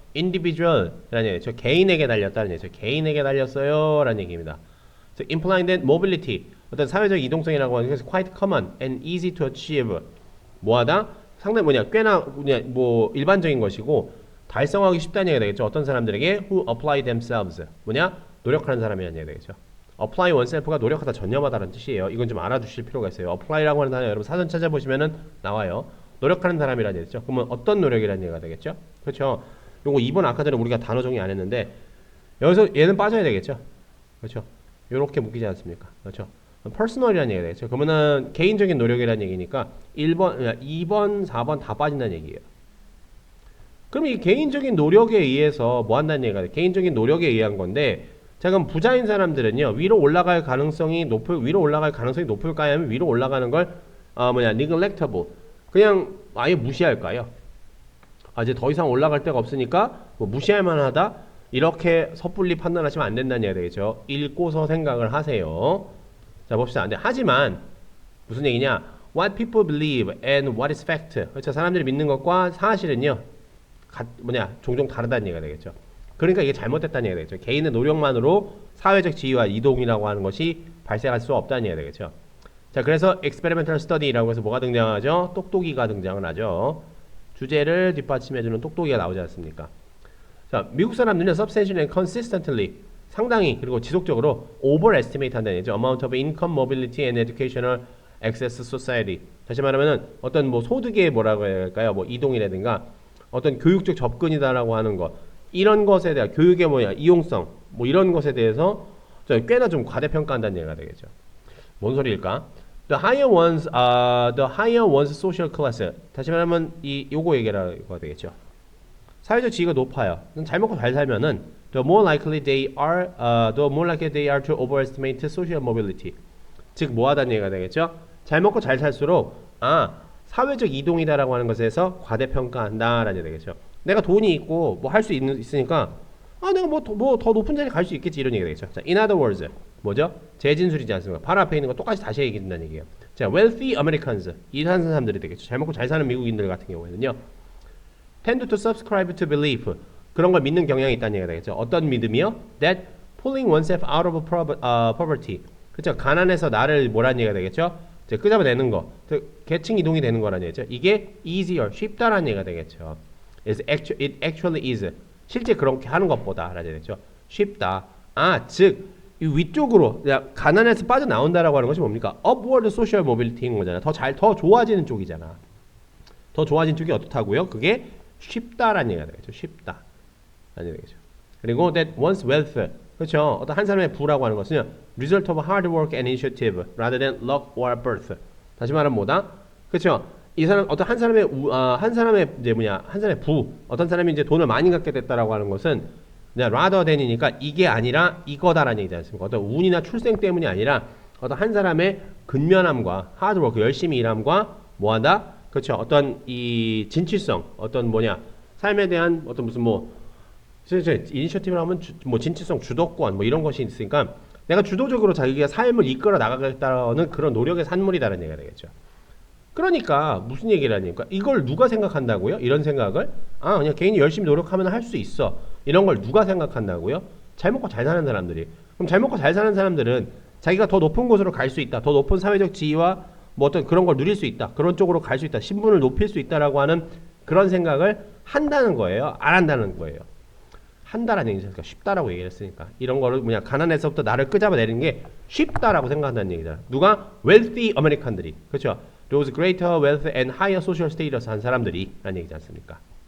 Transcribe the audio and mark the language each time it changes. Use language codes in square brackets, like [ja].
[ko] individual 라는 얘기죠. 개인에게 달렸다는 얘기죠. 개인에게 달렸어요 라는 얘기입니다. [en] So, implying that mobility, [ko] 어떤 사회적 이동성이라고 하는 것이 [en] quite common and easy to achieve. [ko] 뭐하다? 상당히 꽤나 일반적인 것이고 달성하기 쉽다는 얘기가 되겠죠. 어떤 사람들에게 [en] who apply themselves. [ko] 노력하는 사람이라는 얘기가 되겠죠. apply oneself가 노력하다, 전념하다라는 뜻이에요. 이건 좀 알아두실 필요가 있어요. apply라고 하는 단어 여러분 사전 찾아보시면은 나와요. 노력하는 사람이라는 얘기죠. 그러면 어떤 노력이라는 얘기가 되겠죠? 그렇죠. 요거 2번 아까 전에 우리가 단어 정리 안 했는데 여기서 얘는 빠져야 되겠죠. 그렇죠. 요렇게 묶이지 않습니까? 그렇죠. 퍼스널이라는 얘기가 되겠죠. 그러면은 개인적인 노력이라는 얘기니까 2번, 4번 다 빠진다는 얘기예요. 그럼 이 개인적인 노력에 의해서 뭐 한다는 얘기가 돼? 개인적인 노력에 의한 건데 자, 그럼 부자인 사람들은요, 위로 올라갈 가능성이 높을까요? 아니면 위로 올라가는 걸, neglectable. 그냥 아예 무시할까요? 이제 더 이상 올라갈 데가 없으니까, 뭐 무시할 만하다? 이렇게 섣불리 판단하시면 안 된다는 얘기가 되겠죠. 읽고서 생각을 하세요. 자, 봅시다. 근데 하지만, 무슨 얘기냐? [en] What people believe and what is fact. [ko] 그렇죠. 사람들이 믿는 것과 사실은요, 종종 다르다는 얘기가 되겠죠. 그러니까 이게 잘못됐다는 얘기가 되겠죠. 개인의 노력만으로 사회적 지위와 이동이라고 하는 것이 발생할 수 없다는 얘기가 되겠죠. 자, 그래서 experimental study라고 해서 뭐가 등장하죠? 똑똑이가 등장을 하죠. 주제를 뒷받침해주는 똑똑이가 나오지 않습니까? 자, 미국 사람들은 [en] substantially and consistently [ko] 상당히 그리고 지속적으로 overestimate 한다는 얘기죠. [en] amount of income, mobility and educational access society. [ko] 다시 말하면은 어떤 뭐 소득의 뭐라고 해야 할까요? 뭐 이동이라든가 어떤 교육적 접근이다라고 하는 것 이런 것에 대한 교육의 이용성 뭐 이런 것에 대해서 꽤나 좀 과대평가한다는 얘기가 되겠죠. 뭔 소리일까? [en] The higher one's social class. [ko] 다시 말하면 요거 얘기라고 되겠죠. 사회적 지위가 높아요. 잘 먹고 잘 살면은 [en] the more likely they are to overestimate social mobility. [ko] 즉 뭐하다는 얘기가 되겠죠. 잘 먹고 잘 살수록 사회적 이동이다라고 하는 것에서 과대평가한다라는 얘기가 되겠죠. 내가 돈이 있고 뭐 할 수 있으니까 내가 뭐 더 높은 자리 갈 수 있겠지 이런 얘기가 되겠죠. [en] 자, in other words [ko] 뭐죠? 재진술이지 않습니까? 바로 앞에 있는 거 똑같이 다시 얘기한다는 얘기예요. 자, wealthy Americans 일하는 사람들이 되겠죠. 잘 먹고 잘 사는 미국인들 같은 경우에는요. [en] tend to subscribe to belief [ko] 그런 걸 믿는 경향이 있다는 얘기가 되겠죠. 어떤 믿음이요? [en] That pulling oneself out of poverty [ko] 그렇죠. 가난해서 나를 뭐라는 얘기가 되겠죠. 끄잡아내는 거, 계층 이동이 되는 거라는 얘기죠. 이게 easier, 쉽다라는 얘기가 되겠죠. [en] It actually is. [ko] 실제 그렇게 하는 것보다라는 얘기죠. 쉽다. 즉 이 위쪽으로 가난해서 빠져나온다라고 하는 것이 뭡니까? [en] Upward social mobility인 거잖아. [ko] 더 좋아지는 쪽이잖아. 더 좋아진 쪽이 어떻다고요? 그게 쉽다라는 얘기가 되겠죠. 쉽다라는 얘기가 되겠죠. 그리고 [en] that one's wealth [ko] 그렇죠. 어떤 한 사람의 부라고 하는 것은요, [en] result of hard work and initiative rather than luck or birth. [ko] 다시 말하면 뭐다? 그렇죠. 이 사람 어떤 한 사람의 한 사람의 부, 어떤 사람이 이제 돈을 많이 갖게 됐다라고 하는 것은 그냥 rather than이니까 이게 아니라 이거다라는 얘기지 않습니까? 어떤 운이나 출생 때문이 아니라 어떤 한 사람의 근면함과 hard work, 열심히 일함과 뭐하다? 그렇죠. 어떤 이 진취성, 어떤 삶에 대한 어떤 무슨 이니셔티브를 하면 진취성, 주도권 뭐 이런 것이 있으니까 내가 주도적으로 자기가 삶을 이끌어 나가겠다는 그런 노력의 산물이다라는 얘기가 되겠죠. 그러니까 무슨 얘기를 하니까 이걸 누가 생각한다고요? 이런 생각을 그냥 개인이 열심히 노력하면 할 수 있어. 이런 걸 누가 생각한다고요? 잘 먹고 잘 사는 사람들이. 그럼 잘 먹고 잘 사는 사람들은 자기가 더 높은 곳으로 갈 수 있다. 더 높은 사회적 지위와 뭐 어떤 그런 걸 누릴 수 있다. 그런 쪽으로 갈 수 있다. 신분을 높일 수 있다라고 하는 그런 생각을 한다는 거예요. 안 한다는 거예요. 한다라는 얘기니까 쉽다라고 얘기를 했으니까 이런 거를 가난해서부터 나를 끄잡아내는 게 쉽다라고 생각한다는 얘기잖아. 누가? [en] wealthy American들이. [ko] 그렇죠. [en] Those greater wealth and higher social status [ko] 한 사람들이 라는 얘기지 않습니까?